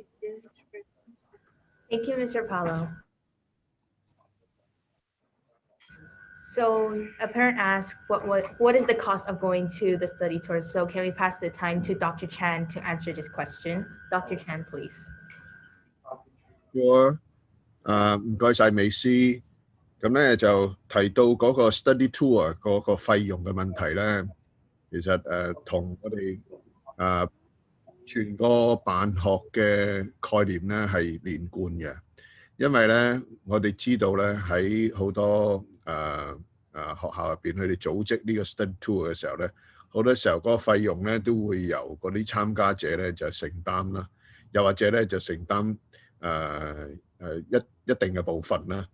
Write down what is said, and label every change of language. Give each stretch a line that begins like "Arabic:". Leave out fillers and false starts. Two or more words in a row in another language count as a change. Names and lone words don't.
English: Thank you, Mr. Paulo. So a parent asked, what is the cost of going to the study tour? So can we pass the time to Dr. Chan to answer this question? Dr. Chan, please. Sure.
Cantonese: 唔該晒美斯，咁咧就提到嗰個
English: study tour
Cantonese: 嗰個費用嘅問題咧，其實同我哋全個辦學嘅概念咧係連貫嘅，因為咧我哋知道咧喺好多學校入邊，佢哋組織呢個
English: study tour
Cantonese: 嘅時候咧，好多時候嗰個費用咧都會由嗰啲參加者咧就承擔啦，又或者咧就承擔一定嘅部分啦。